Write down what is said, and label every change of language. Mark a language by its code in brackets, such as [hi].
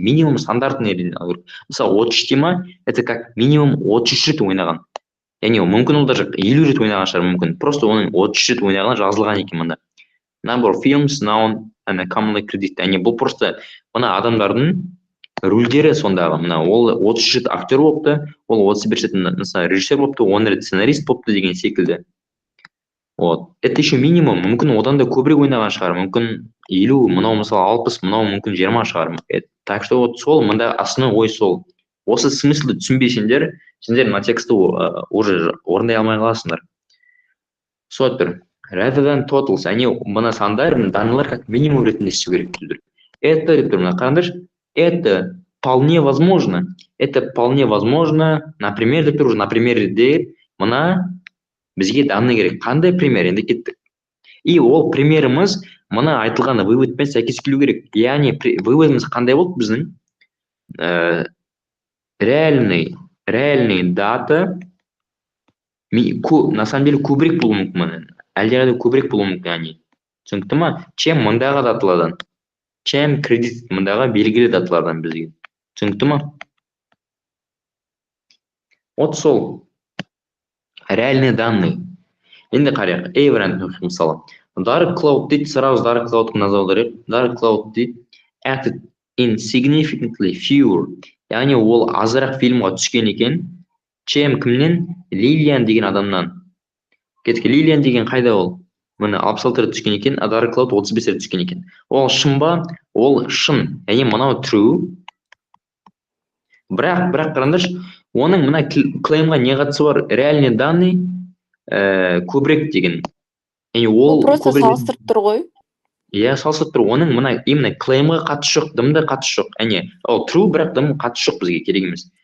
[kk] Яғни минимум стандартный ретінде алыну керек. Мысалы, 33 ма, [ru] это как минимум [kk] 33 рет ойнаған. Яғни мүмкін ол [ru] даже [kk] 50 рет ойнаған шығар мүмкін. [ru] Просто [kk] оның 33 рет ойнаған жазылған екен мында. [en] Number of films known and commonly credited. [kk] Яғни бұл просто мына адамдардың рөлдері сондағы. Мына ол 33 рет актер болыпты, ол 31 рет мысалы режиссер болыпты, 10 рет сценарист болыпты деген секілді. [ru] Вот. Это еще минимум. [kk] Мүмкін одан да көбірек ойнаған шығар. Мүмкін 50, мынау мысалы 60, мынау мүмкін 20 шығар. [ru] Так что вот [kk] сол мында основной ой сол. Осы смыслды түсінбесеңдер, сендер мына тексті уже орындай алмай қаласыңдар. Сотыр. [en] Rather than totals, [kk] они мына сандар, данныйлар [ru] как минимум [kk] ретінде істеу керек дейді. Это деп тұр, мына қараңдаршы. [ru] Это вполне возможно. Например, [kk] деп тұр, [ru] на примерде [kk] мына бізге данный керек. Қандай пример? Енді кеттік. И ол примеріміз мына айтылғаны выводпен сәйкес келу керек. Яғни выводымыз қандай болды біздің? [ru] Реальный дата на самом деле [kk] көбірек болуы мүмкін. Әлдеқайда көбірек болуы мүмкін, яғни. Түсінікті ма? [ru] Чем [kk] мындағы даталардан. Чем кредит мындағы белгілі даталардан бізге. Түсінікті ма? Вот сол. [ru] Реальные данные. [kk] Енді қарайық. Вариант мысалы. Dark Cloud дейді, сразу Dark Cloud назар аударайық. Dark Cloud дейді, [en] acted in significantly fewer. [kk] Яғни ол азырақ фильмға түскен екен. Чем кімнен? Лилиан деген адамнан. Кеткі, Лилиан деген қайда ол? Міне 66 рет түскен екен, а Dark Cloud 35 рет түскен екен. Ол шын ба? Ол шын. Яғни мынау true. Бірақ қараңдаршы, оның мына клеймға не қатысы бар? Реальный данный көбірек деген. Ол просто салыстырып тұр ғой. Иә, салыстырып тұр. Оның мына [ru] именно [kk] клеймға қатысы жоқ, дымда қатысы жоқ. Яғни ол true, бірақ дым қатысы жоқ бізге керек емес.